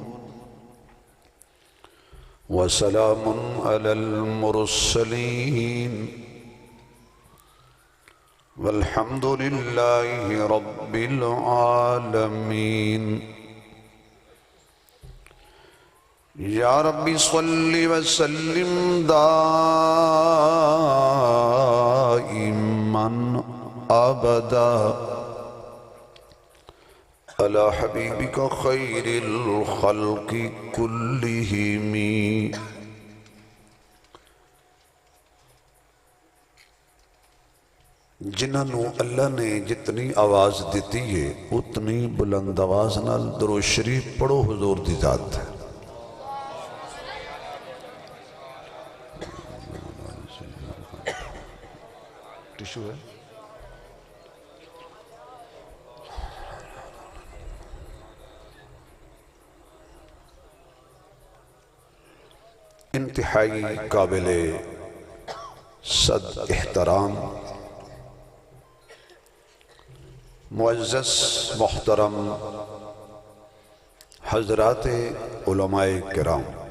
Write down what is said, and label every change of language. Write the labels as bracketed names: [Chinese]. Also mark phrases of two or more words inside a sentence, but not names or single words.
[Arabic] وسلام على المرسلين والحمد لله رب العالمين یا ربی صلی وسلم دائما ابدا علی حبیبک خیر الخلق کلہم [Punjabi] جنہاں نو اللہ نے جتنی آواز دیتی ہے اتنی بلند آواز نال درود شریف پڑھو حضور دی ذات ہے [Urdu] ٹیشو ہے انتہائی قابل صد احترام معزز محترم حضرات علماء کرام